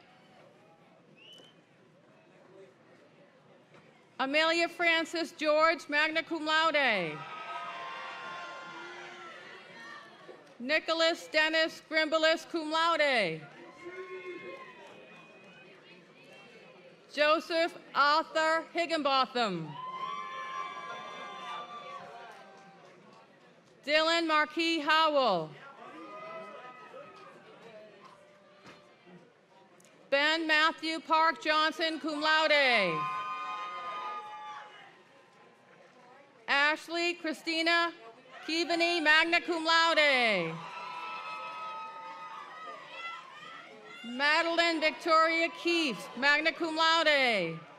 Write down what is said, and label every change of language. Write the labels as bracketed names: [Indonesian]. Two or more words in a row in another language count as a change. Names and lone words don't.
[English] Amelia Francis George, [Latin] magna cum laude. [English] Nicholas Dennis Grimbalis, [Latin] cum laude. [English] Joseph Arthur Higginbotham. Dylan Marquis Howell. Ben Matthew Park Johnson, [Latin] cum laude. [English] Ashley Christina Keaveney, [Latin] magna cum laude. [English] Madeline Victoria Keefe, [Latin] magna cum laude.